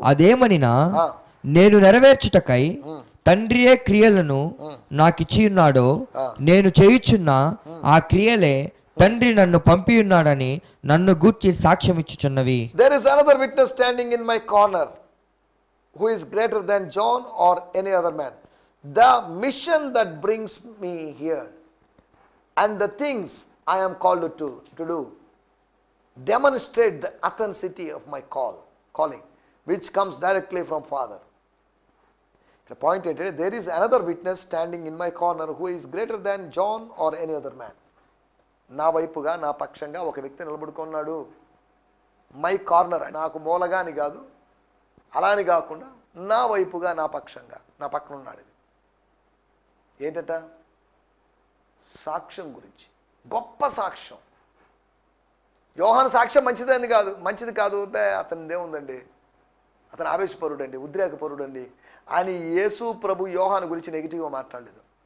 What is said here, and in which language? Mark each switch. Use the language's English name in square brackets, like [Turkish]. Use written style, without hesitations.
[Telugu] అదేమనినా నేను నెరవేర్చుటకై తండ్రియే క్రియలను నాకిచ్చి ఉన్నాడో నేను చేయుచున్న ఆ క్రియలే తండ్రి నన్ను పంపి ఉన్నాడని నన్ను గూర్చి సాక్ష్యం ఇచ్చుచున్నవి. [English] There is another witness standing in my corner who is greater than John or any other man. The mission that brings me here and the things I am called to do demonstrate the authenticity of my calling which comes directly from Father. The point is, there is another witness standing in my corner who is greater than John or any other man. [Telugu] నా వైపుగా, నా పక్షంగా ఒక వ్యక్తి నిలబడుకున్నాడు. [English] my corner, [Telugu] నాకు మూలగా అని కాదు, అలా అని కాకుండా నా వైపుగా, నా పక్షంగా, నా పక్కన ఉన్నాడు. ఏంటట? సాక్ష్యం గురించి, గొప్ప సాక్ష్యం. యోహాను సాక్ష్యం మంచిది కాదు, అతనిదే ఉందండి, అతను ఆవేశపరుడండి, ఉద్రేకపరుడండి అని యేసు ప్రభు యోహాను గురించి నెగిటివ్గా మాట్లాడలేదు.